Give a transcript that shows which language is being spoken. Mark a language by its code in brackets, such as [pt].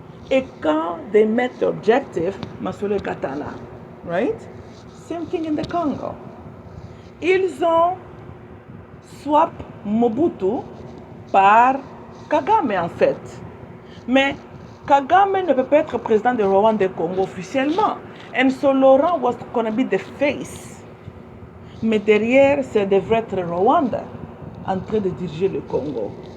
[fr] Et quand [en] they met the objective, Masole Katana, right? Same thing in the Congo. [fr] Ils ont swap Mobutu par Kagame en fait. Mais Kagame ne peut pas être président de Rwanda Congo officiellement. [en] And so Laurent was going to be the face. [fr] Mais derrière, ça devrait être Rwanda en train de diriger le Congo.